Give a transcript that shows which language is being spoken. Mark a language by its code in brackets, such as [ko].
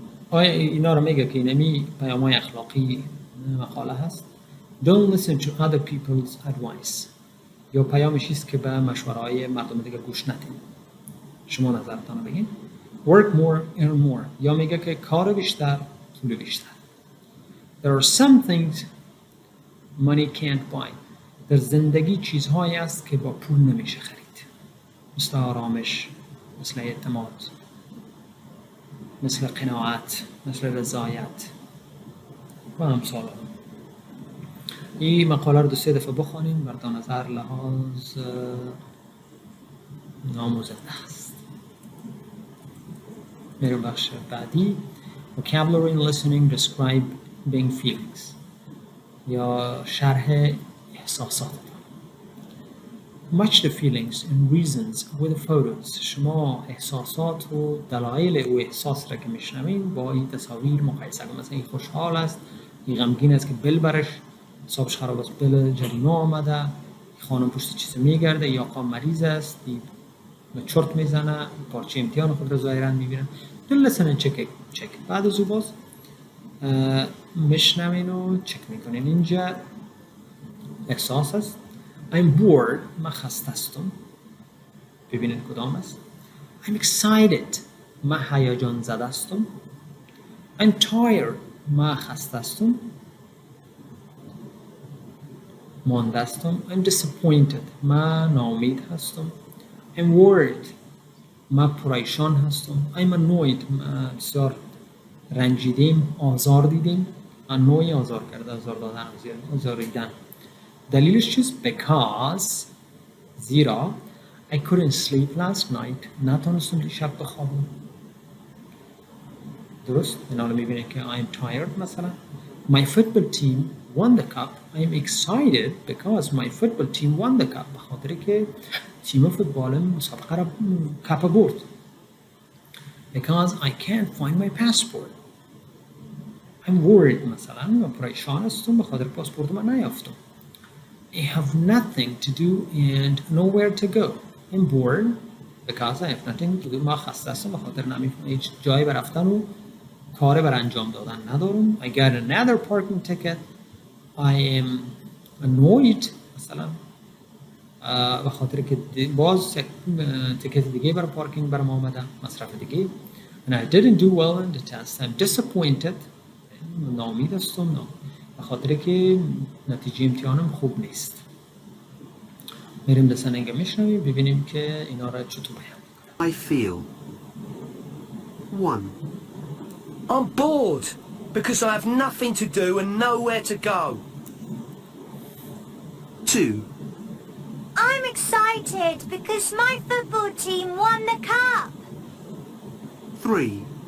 [fa] آیا اینا رو میگه که اینمی پیام‌های اخلاقی مقاله هست؟ [en] Don't listen to other people's advice. [fa] یا پیامش است که به مشوره‌های مردم دیگه گوش ندید. شما نظرتان رو بگین. [en] Work more, earn more. [fa] یا میگه که کار بیشتر، پول بیشتر. [en] There are some things money can't buy. [fa] در زندگی چیزهایی است که با پول نمیشه خرید. مثل آرامش، مثل اعتماد، مثل قناعت، مثل رضایت و امثال. این مقاله رو 2-3 دفعه بخوانین، بر دو نظر لحاظ آموزش است. میریم بخش بعدی. [en] Vocabulary and listening describe being feelings [fa] یا شرح احساسات. [en] Match the feelings and reasons with the photos. [fa] شما احساسات و دلایل او احساس را که میشنوین با این تصاویر مقایسه کنید. مثلا این خوشحال است، این غمگین است که بل برش حسابش خراب است، بل جریمه آمده، خانم پشت چیز میگرده، یا آقا مریض است، چرت میزنه، پارچه امتحان خود را ظاهرا میبینه. [en] دل لسن چک. [fa] بعد از او باز میشنوین و چک میکنین. اینجا احساس است. [en] I'm bored. [fa] من خسته هستم. ببینید کدام است. [en] I'm excited. [fa] من هیجان زده هستم. [en] I'm tired. [fa] من خسته هستم. مانده هستم. [en] I'm disappointed. [fa] من ناامید هستم. [en] I'm worried. [fa] من پریشان هستم. [en] I'm annoyed. [fa] من بسیار رنجیدیم، آزار دیدیم. annoy آزار کرده، آزار دادن، آزار دیدن. دلیلش چیست؟ [en] Because [fa] زیرا [en] I couldn't sleep last night. [fa] نتونستم دیشب بخوابم. درست؟ اینا رو میبینید که [en] I'm tired [fa] مثلا. [en] My football team won the cup. I'm excited because my football team won the cup. [fa] بخاطر که تیم فوتبالم مسابقه را کپ برد. [en] Because I can't find my passport. I'm worried مثلا. [fa] من پریشان هستم بخاطر پاسپورت من نیافتم. [en] I have nothing to do and nowhere to go. I'm bored because I have nothing to do. [fa] ما خسته هستم بخاطر نمیفهمم هیچ جایی بر رفتن و کاری بر انجام دادن ندارم. [en] I got another parking ticket. I am annoyed [fa] مثلا بخاطر که باز تیکت دیگه برای پارکینگ برام آمده، مصرف دیگه. [en] And I didn't do well in the test. I'm disappointed. [fa] ناامید هستم به خاطر که نتیجه امتحانم خوب نیست. میریم لسننگ میشنویم ببینیم که اینا را چطور بیان. [en] I feel. 1, I'm bored because I have nothing to do and nowhere to go. 2, I'm excited because my football team won the cup. 3,